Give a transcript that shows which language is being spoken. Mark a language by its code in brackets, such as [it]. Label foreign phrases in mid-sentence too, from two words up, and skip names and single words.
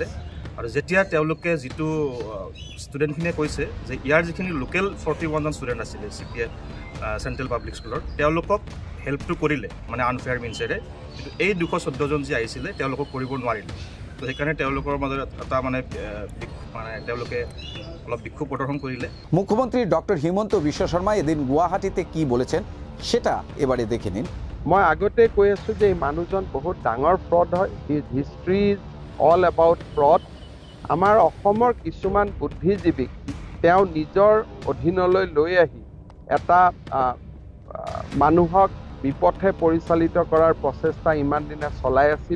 [as] আৰু যেতিয়া তেওঁলোকে যিটো ষ্টুডেণ্টখিনিয়ে কৈছে যে ইয়াৰ যিখিনি লোকেল 41 জন ষ্টুডেণ্ট আছিলে CPF চেণ্ট্ৰেল পাব্লিক স্কুলৰ, তেওঁলোকক হেল্পটো কৰিলে মানে আনফেয়াৰ মিনছেৰে, কিন্তু এই 214 জন যি আহিছিলে তেওঁলোকক কৰিব নোৱাৰিলে। তো সেইকাৰণে তেওঁলোকৰ মাজত এটা মানে তেওঁলোকে অলপ বিক্ষোভ প্ৰদৰ্শন কৰিলে। [bn] মুখ্যমন্ত্রী ডক্টর হিমন্ত বিশ্ব শর্মা এদিন গুয়াহাটিতে কি বলেছেন সেটা এবারে দেখে নিন। [as] মই আগতে কৈ আছোঁ যে এই মানুহজন বহুত ডাঙৰ ফ্ৰড হয়। [en] His history is all about fraud. [as] আমাৰ অসমৰ কিছুমান বুদ্ধিজীৱীক তেওঁ নিজৰ অধীনলৈ লৈ আহি এটা মানুহক বিপথে পৰিচালিত কৰাৰ প্ৰচেষ্টা ইমান দিনে চলাই আছিলে।